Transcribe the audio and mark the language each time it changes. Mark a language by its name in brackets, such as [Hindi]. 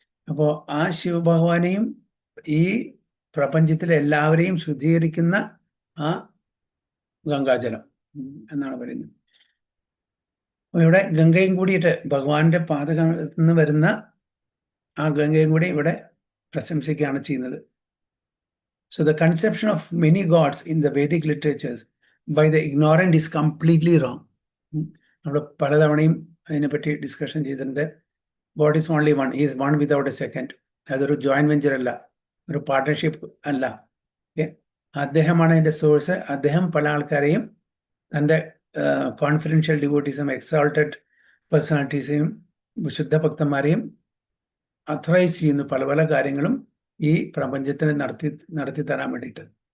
[Malayalam] അപ്പോ ആ ശിവഭഗവാനെയും ഈ പ്രപഞ്ചത്തിലെ എല്ലാവരെയും ശുദ്ധീകരിക്കുന്ന ആ ഗംഗാജലം എന്നാണ് പറയുന്നത്. അപ്പൊ ഇവിടെ ഗംഗയും കൂടിയിട്ട് ഭഗവാന്റെ പാദത്തിൽ നിന്ന് വരുന്ന ആ ഗംഗയും കൂടി ഇവിടെ പ്രശംസിക്കുകയാണ് ചെയ്യുന്നത്. [English] So the conception of many gods in the Vedic literatures by the ignorant is completely wrong. [Malayalam] നമ്മൾ പലതവണയും അതിനെപ്പറ്റി ഡിസ്കഷൻ ചെയ്തിട്ടുണ്ട്. [English] God is only one, is one without a second. [Malayalam] അതൊരു ജോയിന്റ് വെഞ്ചർ അല്ല, ഒരു പാർട്ട്ണർഷിപ്പ് അല്ല. അദ്ദേഹമാണ് അതിന്റെ സോഴ്സ്. അദ്ദേഹം പല ആൾക്കാരെയും തൻ്റെ കോൺഫിഡൻഷ്യൽ ഡിവോട്ടീസും എക്സാൾട്ടഡ് പേഴ്സണാലിറ്റീസെയും വിശുദ്ധ ഭക്തന്മാരെയും അഥറൈസ് ചെയ്യുന്നു പല പല കാര്യങ്ങളും ഈ പ്രപഞ്ചത്തിന് നടത്തി തരാൻ വേണ്ടിയിട്ട്.